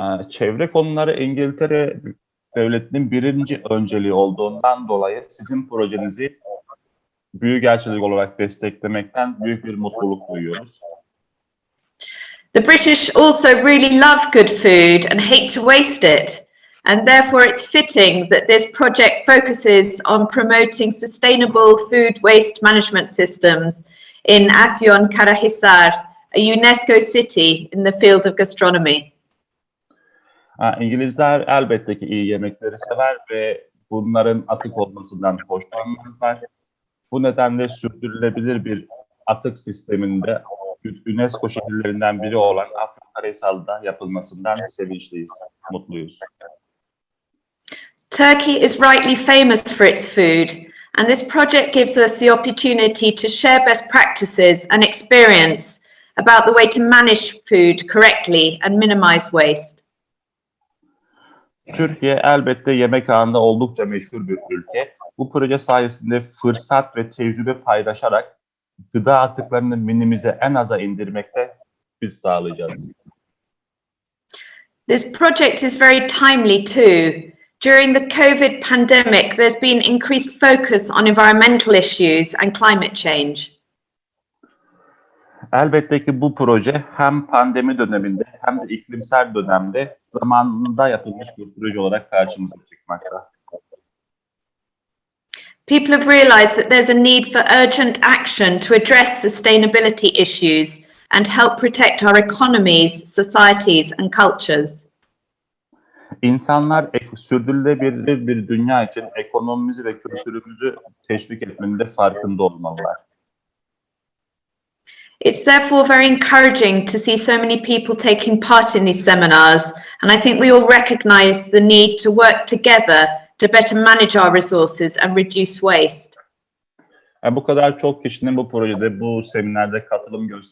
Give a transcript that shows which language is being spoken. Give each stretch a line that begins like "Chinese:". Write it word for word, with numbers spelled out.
Turkish: Çevre konuları İngiltere Devleti'nin birinci önceliği olduğundan dolayı sizin projenizi büyükelçilik olarak desteklemekten büyük bir mutluluk duyuyoruz.
English: The British also really love good food and hate to waste it, and therefore it's fitting that this project focuses on promoting sustainable food waste management systems in Afyonkarahisar, a UNESCO city in the field of gastronomy.
Turkish: Ha, İngilizler elbette ki iyi yemekleri sever ve bunların atık olmasından hoşlanmazlar. Bu nedenle sürdürülebilir bir atık sisteminde UNESCO şehirlerinden biri olan Afyonkarahisar'da yapılmasından sevinçliyiz, mutluyuz.
English: Turkey is rightly famous for its food, and this project gives us the opportunity to share best practices and experience about the way to manage food correctly and minimize waste.
Turkish: Türkiye elbette yemek ağında oldukça meşhur bir ülke. Bu proje sayesinde fırsat ve tecrübe paylaşarak gıda atıklarını minimize en aza indirmekte biz sağlayacağız.
English: This project is very timely too. During the COVID pandemic, there's been increased focus on environmental issues and climate change.
Turkish: Elbette ki bu proje hem pandemi döneminde hem de iklimsel dönemde zamanında yapılmış bir proje olarak karşımıza çıkmakta.
English: People have realized that there's a need for urgent action to address sustainability issues and help protect our economies, societies and cultures.
Turkish: İnsanlar sürdürülebilir bir dünya için ekonomimizi ve kültürümüzü teşvik etmenin de farkında olmalılar.
English: It's therefore very encouraging to see so many people taking part in these seminars, and I think we all recognize the need to work together to better manage our resources and reduce waste.
Turkish: Yani bu kadar çok kişinin bu projede, bu seminerde katılım gösterdiği